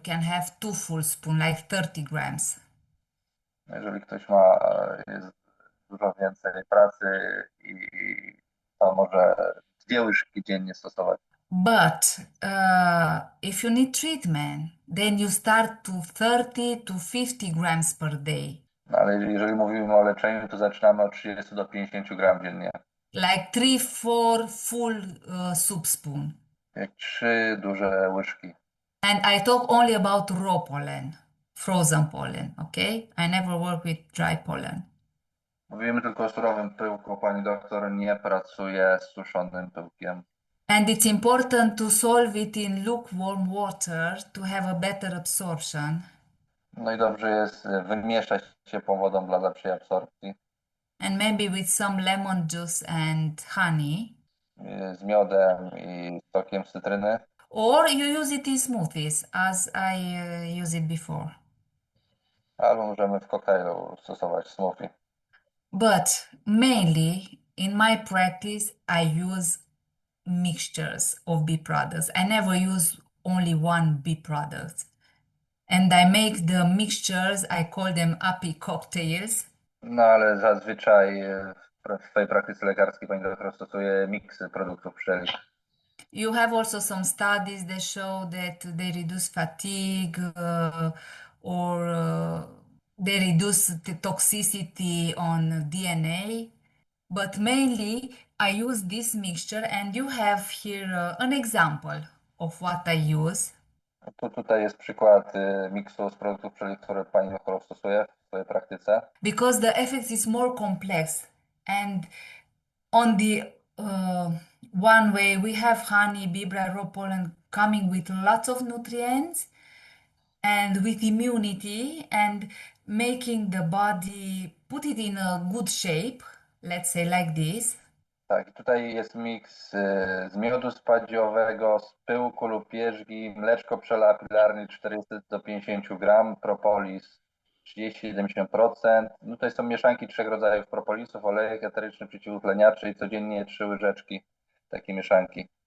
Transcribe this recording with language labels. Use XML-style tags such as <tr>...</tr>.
<en>You can have 2 full spoon, like 30 grams.</en> <pl>Jeżeli ktoś ma jest dużo więcej pracy i to może 2 łyżki dziennie stosować.</pl> <en>But if you need treatment, then you start to 30 to 50 grams per day.</en> <pl>No, ale jeżeli mówimy o leczeniu, to zaczynamy od 30 do 50 gram dziennie.</pl> <en>Like 3-4 full soup spoon.</en> <pl>Jak 3 duże łyżki.</pl> <en>And I talk only about raw pollen, frozen pollen, okay? I never work with dry pollen.</en> <pl>Mówimy tylko o surowym pyłku. Pani doktor nie pracuje z suszonym pyłkiem.</pl> <en>And it's important to solve it in lukewarm water to have a better absorption.</en> <pl>No i dobrze jest wymieszać ciepłą wodą dla lepszej absorpcji.</pl> <en>And maybe with some lemon juice and honey.</en> <pl>Z miodem i sokiem z cytryny.</pl> <en>Or you use it in smoothies, as I used it before.</en> <pl>Albo możemy w koktajlu stosować smoothie.</pl> <en>But mainly in my practice, I use mixtures of bee products. I never use only one bee product. And I make the mixtures, I call them uppy cocktails.</en> <pl>No ale zazwyczaj w swojej praktyce lekarskiej pani doktor stosuje miksy produktów pszczelich.</pl> <en>You have also some studies that show that they reduce fatigue or they reduce the toxicity on DNA. But mainly I use this mixture, and you have here an example of what I use.</en> <pl>Tutaj jest przykład miksu z produktów pszczelich, które pani doktor stosuje w swojej praktyce.</pl> <en>Because the effect is more complex, and on the one way we have honey, bee bread, raw pollen coming with lots of nutrients and with immunity and making the body put it in a good shape, let's say like this.</en> <pl>Tak, i tutaj jest miks z miodu spadziowego, z pyłku lub pierzgi, mleczko pszczela apilarny 400 do 50 gram, propolis 30-70%. No tutaj są mieszanki 3 rodzajów propolisów, olejek eteryczny, przeciwutleniaczy i codziennie 3 łyżeczki takiej mieszanki.</pl>